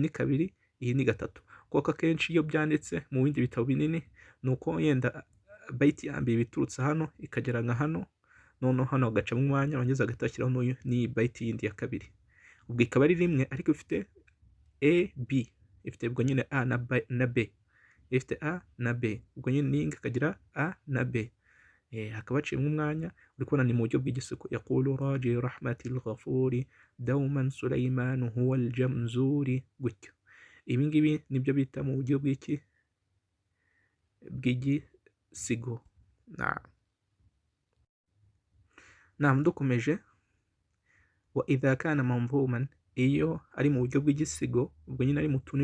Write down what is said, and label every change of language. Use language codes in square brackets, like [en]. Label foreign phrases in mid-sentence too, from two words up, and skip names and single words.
[rw] ni 2, iyi ni 3, kuko akenshi iyo byanditse mu bindi bitabo binini ni uko yenda bayiti ya mbere biturutse hano ikagera nka hano, noneho hano agacamo umwanya wongeza agashyiraho n'iyi bayiti yindi ya 2, ubwo ikaba ari 1 ariko ifite a b, ifite ubwo nyine a na b, ifite a na b, ubwo nyine ni ikagira a na b, hakaba haciyemo umwanya. uri kubona ni mu buryo bw'igisigo. [ar] يقول راجي رحمة الغفور دوما سليمان هو الجمزوري, gutyo. [rw] Ibi ngibi nibyo bita mu buryo bw'igisigo. Naam, dukomeje, [ar] وإذا كان منظوما, [rw] iyo ari mu buryo bw'igisigo, ubwo nyine ari mu tuni